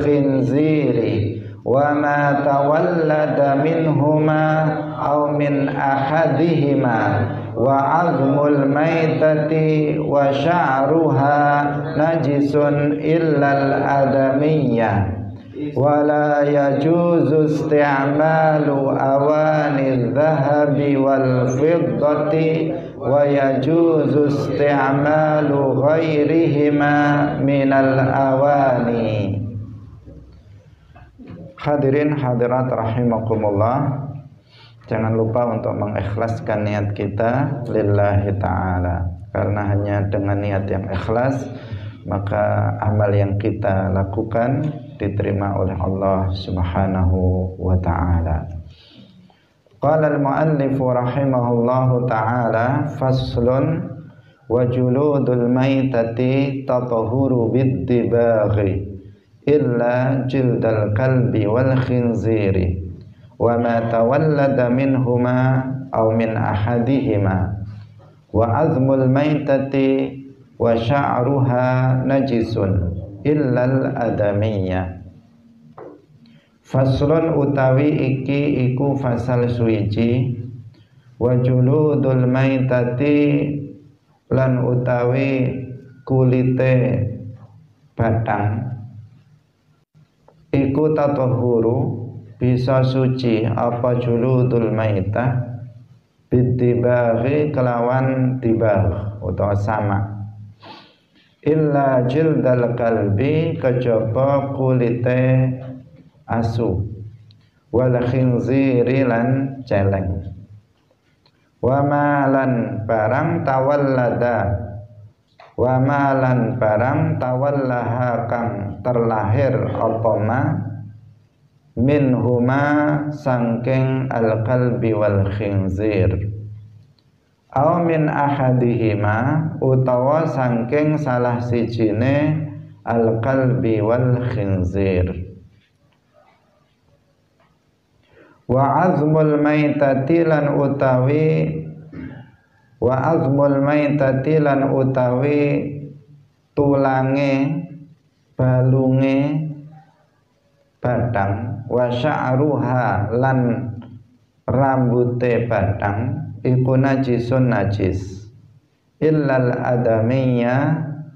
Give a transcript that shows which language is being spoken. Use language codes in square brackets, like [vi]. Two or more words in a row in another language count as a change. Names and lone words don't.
[ar] الخنزير وما تولد منهما أو من أحدهما، وعظم الميتة وشعرها نجس إلا الآدمي، ولا يجوز استعمال أواني الذهب والفضة ويجوز استعمال غيرهما من الأواني. [id] Hadirin hadirat rahimakumullah, jangan lupa untuk mengikhlaskan niat kita [ar] lillahi ta'ala, [id] karena hanya dengan niat yang ikhlas maka amal yang kita lakukan diterima oleh [ar] Allah Subhanahu wa ta'ala. قال المؤلف رحمه الله تعالى، فصل وجلود الميتة تطهر بالدباغ إلا جلد الكلب والخنزير وما تولد منهما أو من أحدهما، وعظم الميتة وشعرها نجس إلا الآدمي. [jv] Faslun utawi iki iku fasal suwiji, [ar] وجلود الميتة [jv] lan utawi kulite batang iku tatahuru bisa suci apa [ar] جلود الميتة بالدباغ [jv] kelawan dibagh utawa sama, [ar] إلا جلد الكلب [jv] kejaba kulite asu, [ar] والخنزير [jv] lan celeng. Wa malan barang tawallada, wa malan barang tawallaha kang terlahir apa [ar] ما منهما [jv] sangking [ar] الكلب والخنزير, أو من أحدهما [jv] utawa sangking salah sijine [ar] الكلب والخنزير. وعظم الميتة [jv] lan utawi tulange balunge badang, [ar] وشعرها [jv] lan rambute badang iku najisun najis, [ar] إلا الآدمي